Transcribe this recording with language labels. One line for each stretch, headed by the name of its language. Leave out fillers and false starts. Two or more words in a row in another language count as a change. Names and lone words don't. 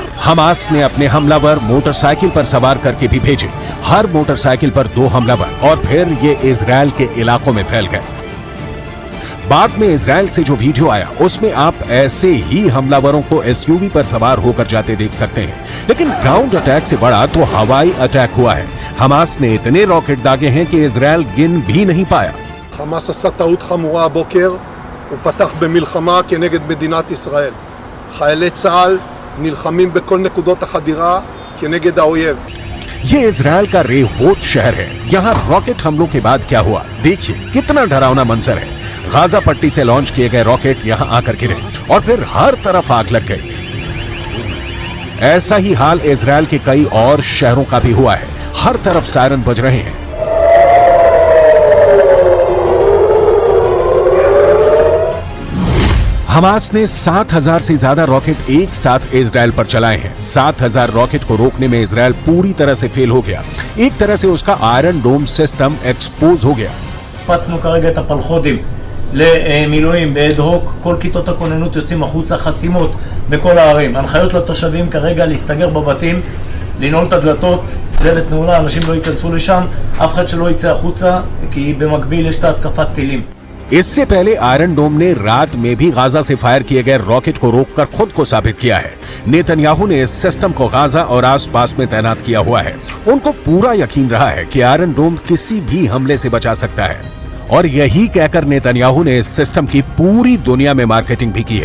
Hindi: हमास ने अपने हमलावर मोटरसाइकिल पर सवार करके भी भेजे, हर मोटरसाइकिल पर 2 हमलावर, और फिर ये इजराइल के इलाकों में फैल गए। बाद में इजराइल से जो वीडियो आया उसमें आप ऐसे ही हमलावरों को एसयूवी पर सवार होकर जाते देख सकते हैं। लेकिन
English: ground attack
Hindi: से बड़ा तो हवाई अटैक हुआ है। हमास ने इतने रॉकेट दागे हैं कि इजराइल गिन भी नहीं पाया।
Hebrew: חמאס עשה טעות חמורה הבוקר, הוא פתח במלחמה כנגד מדינת ישראל. חיילי צה"ל נלחמים בכל נקודות החדירה כנגד האויב.
Hindi: ये इजराइल का रेहोत शहर है। यहाँ रॉकेट हमलों के बाद क्या हुआ, देखिए कितना डरावना मंजर है। गाजा पट्टी से लॉन्च किए गए रॉकेट यहाँ आकर गिरे और फिर हर तरफ आग लग गई। ऐसा ही हाल इजराइल के कई और शहरों का भी हुआ है। हर तरफ सायरन बज रहे हैं। हमास ने 7,000 से ज्यादा रॉकेट एक साथ इजराइल पर चलाए हैं। 7,000 रॉकेट को रोकने में इजराइल पूरी तरह से फेल हो गया। एक तरह से उसका आयरन डोम सिस्टम एक्सपोज हो गया।
Hebrew: הפצנו כרגע את הפלחודים למילואים באד-הוק, כל כיתות הכוננות יוצאים החוצה, חסימות בכל הערים. הנחיות לתושבים כרגע להסתגר בבתים, לנעול את הדלתות, דלת נעולה, אנשים לא ייכנסו לשם, אף אחד שלא יצא החוצה, כי במקביל יש את התקפת טילים.
Hindi: इससे पहले आयरन डोम ने रात में भी गाजा से फायर किए गए रॉकेट को रोककर खुद को साबित किया है। नेतन्याहू ने इस सिस्टम को गाजा और आसपास में तैनात किया हुआ है। उनको पूरा यकीन रहा है कि आयरन डोम किसी भी हमले से बचा सकता है, और यही कहकर नेतन्याहू ने इस सिस्टम की पूरी दुनिया में मार्केटिंग भी की है।